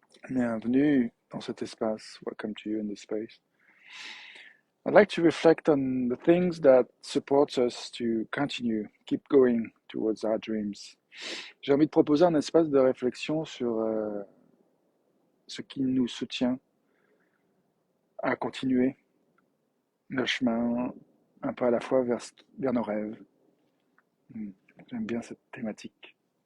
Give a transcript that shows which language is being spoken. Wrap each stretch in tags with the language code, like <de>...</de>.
<fr>Bienvenue dans cet espace.</fr> <en>Welcome to you in this space. I'd like to reflect on the things that support us to continue, keep going towards our dreams.</en> <fr>J'ai envie de proposer un espace de réflexion sur ce qui nous soutient à continuer le chemin un peu à la fois vers nos rêves. Hmm, J'aime bien cette thématique.</fr>